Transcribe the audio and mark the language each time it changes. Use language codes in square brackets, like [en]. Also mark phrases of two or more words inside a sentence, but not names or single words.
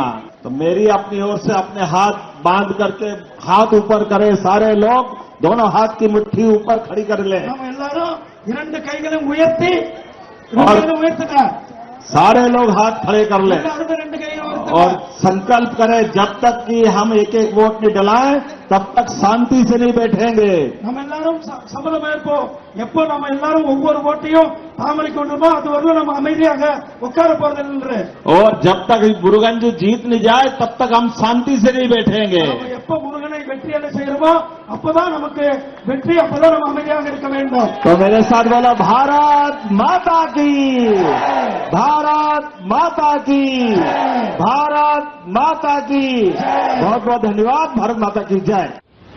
[hi] तो मेरी अपनी ओर से अपने हाथ बांध करके हाथ ऊपर करें सारे लोग, दोनों हाथ की मुट्ठी ऊपर खड़ी कर लें और सारे लोग हाथ खड़े कर लें और संकल्प करें, जब तक कि हम एक एक वोट नहीं डलाएं तब तक शांति से नहीं बैठेंगे। [ta] நம்ம எல்லாரும் சபதம் ஏற்போம், எப்போ நம்ம எல்லாரும் ஒவ்வொரு ஓட்டையும் தாமரை கொண்டுமோ அது வரல நம்ம அமைதியாக உட்கார போறதில்லை। [hi] और जब तक मुरुगन जी जीत नहीं जाए तब तक हम शांति से नहीं बैठेंगे। [ta] எப்போ முருகனை வெற்றி அடைய செய்யறோமோ அப்பதான் நமக்கு வெற்றி, அப்பதான் நம்ம அமைதியாக இருக்க வேண்டும்। [hi] तो मेरे साथ बोलो, भारत माता की, भारत माता की, भारत माता की। बहुत बहुत धन्यवाद। भारत माता की जय।